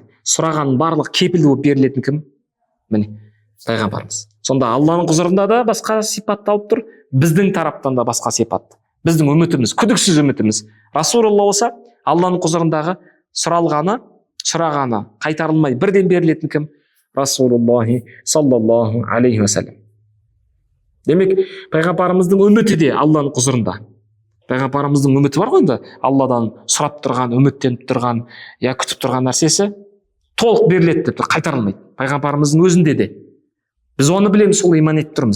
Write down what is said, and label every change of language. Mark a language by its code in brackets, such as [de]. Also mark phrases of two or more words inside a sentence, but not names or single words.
[kk] Сұрағаның барлығы кепіл болып берілетін кім? Міне пайғамбарымыз. Сонда Алланың құзырында да басқа сипатты алып тұр, біздің тараптан да басқа сипат. Біздің үмітіміз, күдіксіз үмітіміз. Расулулла болса, Алланың құзырындағы сұрағаны қайтарылмай бірден берілетін кім? [ar] رسول الله صلى الله عليه وسلم. [kk] Демек, пайғамбарымыздың үміті де Алланың құзырында. Пайғамбарымыздың үміті бар ғой енді, Алладан сұрап тұрған, үміттеніп тұрған, күтіп тұрған нәрсесі толық беріледі деп қайтарылмайды. Пайғамбарымыздың өзінде де. Біз оны білеміз, сол иман етіп тұрмыз.